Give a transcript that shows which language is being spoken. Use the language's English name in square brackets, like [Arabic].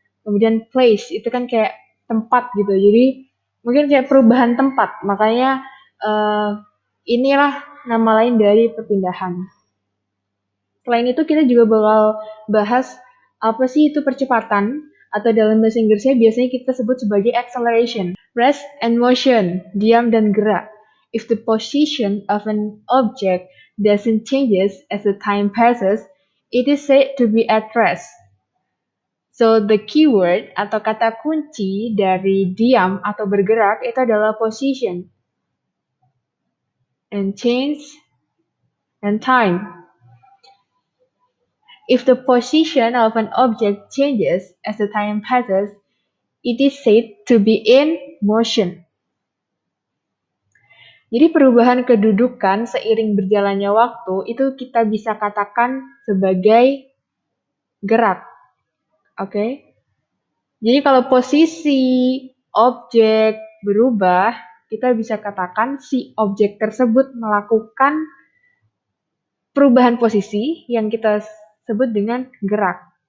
[Indonesian] Kemudian place itu kan kayak tempat gitu. Jadi mungkin kayak perubahan tempat. Makanya inilah nama lain dari perpindahan. Selain itu kita juga bakal bahas apa sih itu percepatan atau dalam bahasa Inggrisnya biasanya kita sebut sebagai acceleration. [English] Rest and motion, [Indonesian] diam dan gerak. [English] If the position of an object doesn't changes as the time passes, it is said to be at rest. So the keyword [Indonesian] atau kata kunci dari diam atau bergerak itu adalah [English] position and change and time. If the position of an object changes as the time passes, it is said to be in motion. [Indonesian] Jadi perubahan kedudukan seiring berjalannya waktu itu kita bisa katakan sebagai gerak. Oke. Jadi kalau posisi objek berubah, kita bisa katakan si objek tersebut melakukan perubahan posisi yang kita sebut dengan gerak.